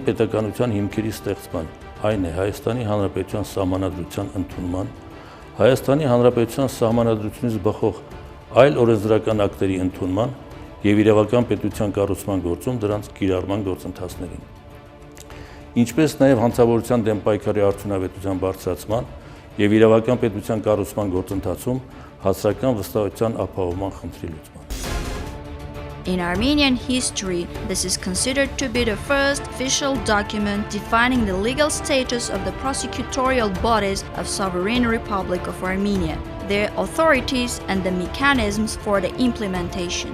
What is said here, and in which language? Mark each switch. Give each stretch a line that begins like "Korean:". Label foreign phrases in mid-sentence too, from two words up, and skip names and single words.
Armenian: պետականության հիմքերի ստեղծման, այն է Հայաստանի Հանրապետության սահմանադրության ընդունման, Հայաստանի Հանրապետության սահմանադրությունից բխող այլ օրենսդրական ակտերի ընդունման եւ իրավական պետության կառուցման գործում դրանց կիրառման գործընթացներին, ինչպես նաեւ հանցավորության դեմ պայքարի արդյունավետության բարձրացման եւ իրավական պետության կառուցման գործընթացում հասարակական վստահության ապահովման խնդրի լուծման։
English: In Armenian history, this is considered to be the first official document defining the legal status of the prosecutorial bodies of Sovereign Republic of Armenia, their authorities and the mechanisms for the implementation.